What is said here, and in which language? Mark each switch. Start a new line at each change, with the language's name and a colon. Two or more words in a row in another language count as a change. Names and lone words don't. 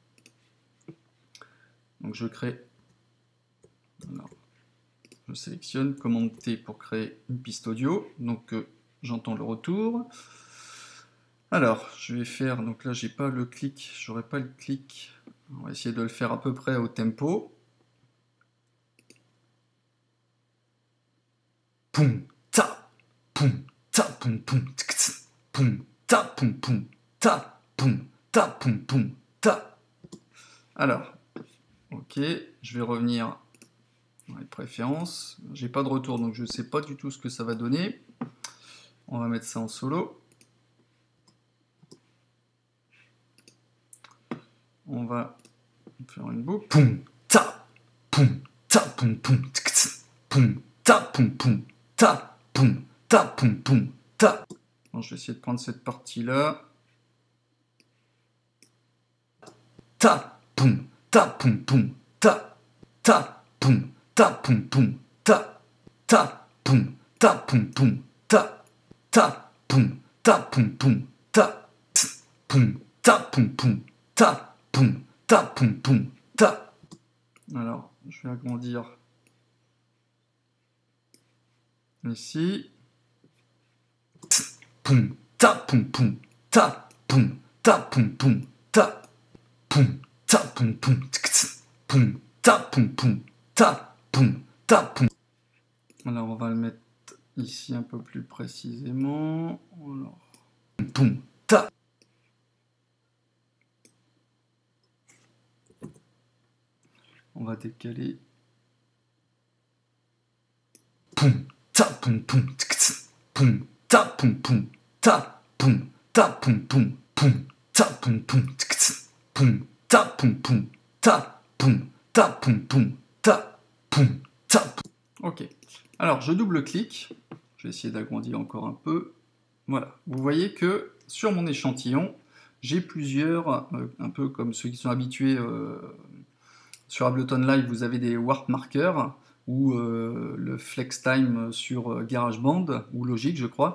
French: Donc je crée, alors, je sélectionne commande T pour créer une piste audio, donc j'entends le retour. Alors, je vais faire, donc là j'ai pas le clic, j'aurai pas le clic, on va essayer de le faire à peu près au tempo. Poum, ta, poum, ta, poum, poum, poum, ta, poum, poum, ta, poum, ta, poum, poum, ta. Alors, ok, je vais revenir dans les préférences. J'ai pas de retour, donc je sais pas du tout ce que ça va donner. On va mettre ça en solo. On va faire une boucle. Poum, ta, poum, ta, poum, poum, poum, ta, poum, poum, ta, poum, ta, poum, poum, ta. Bon, je vais essayer de prendre cette partie-là. Ta, poum, ta, poum, poum, ta, poum, ta, poum, poum, ta, poum, ta, poum, poum, ta, poum, ta, poum, poum, ta, poum, ta, poum, poum, ta, poum, ta, poum, poum, ta. Alors, je vais agrandir ici. Poum, ta, poum, poum, ta, poum, ta, poum, poum, ta, poum, ta, poum, poum, poum, ta, poum, poum, ta, poum, ta, poum. Alors, on va le mettre ici un peu plus précisément. Alors, poum, ta. On va décaler. Poum, ta, poum, poum, poum, ta, poum, poum, ta, poum, ta, poum, poum, poum, ta, poum, poum, poum, ta, poum, poum, ta, poum, ta, poum, poum, ta, poum, ta, poum. Ok. Alors, je double-clique. Je vais essayer d'agrandir encore un peu. Voilà. Vous voyez que sur mon échantillon, j'ai plusieurs, un peu comme ceux qui sont habitués sur Ableton Live, vous avez des
English: warp markers
French: ou le
English: flex time
French: sur GarageBand ou Logic, je crois.